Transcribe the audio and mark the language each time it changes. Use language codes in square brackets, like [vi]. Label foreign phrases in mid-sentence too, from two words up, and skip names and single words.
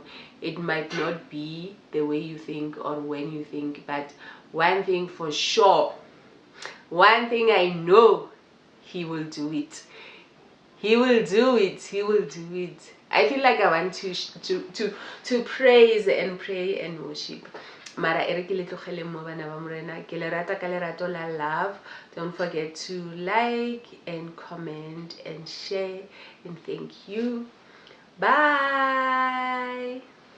[en] It might not be the way you think or when you think, but one thing for sure, one thing I know, He will do it. He will do it. He will do it. I feel like I want to praise and pray and worship. [tn] Mara ere ke le tlogele mo bana ba morena, ke le rata ka lerato la love. [en] Don't forget to like and comment and share, and thank you. Bye.